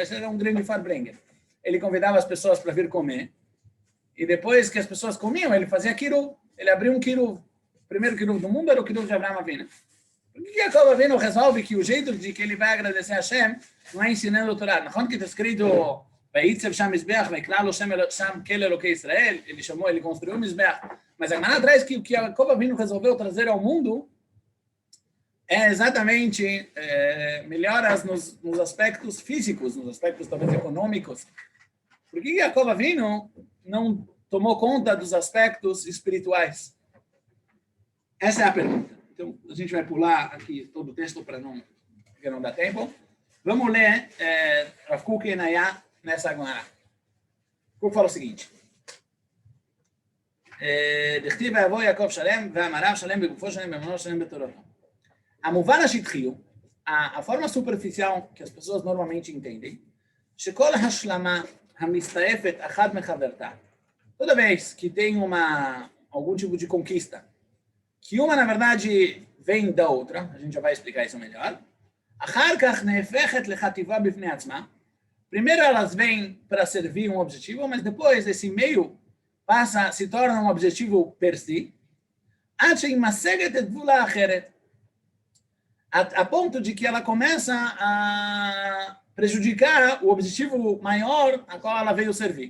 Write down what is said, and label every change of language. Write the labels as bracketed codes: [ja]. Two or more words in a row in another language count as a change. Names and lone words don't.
[pt] Eshel é um grande farbrengen. Ele convidava as pessoas para vir comer. E depois que as pessoas comiam, ele fazia kiruv. Ele abriu um kiruv. O primeiro kiruv do mundo era o kiruv de Avraham Avinu. Por que Yaakov Avinu resolve que o jeito de que ele vai agradecer a Hashem não é ensinando o Torá? Na conta que está escrito [he] ויצב שם מזבח ויקרא לו שם אל אלהי ישראל, [pt] ele construiu o Mizbeach. Mas a Gemara traz que o que Yaakov Avinu resolveu trazer ao mundo é exatamente melhoras nos aspectos físicos, nos aspectos talvez econômicos. Por que Yaakov Avinu não tomou conta dos aspectos espirituais? Essa é a pergunta. Então, a gente vai pular aqui todo o texto porque não dá tempo. Vamos ler Rav Kuk e Naya nessa Gemara. Kuk fala o seguinte. [he] דכתיב ויבוא יעקב שלם, ואמריו שלם בגופו שלם, באמונו שלם בתורתו. המובן השטחי, [pt] a forma superficial que as pessoas normalmente entendem, [he] שכל השלמה המסתעפת אחת מחברתה, [pt] Toda vez que tem algum tipo de conquista, que uma, na verdade, vem da outra, a gente já vai explicar isso melhor. Primeiro elas vêm para servir um objetivo, mas depois esse meio se torna um objetivo per si, a ponto de que ela começa a prejudicar o objetivo maior a qual ela veio servir.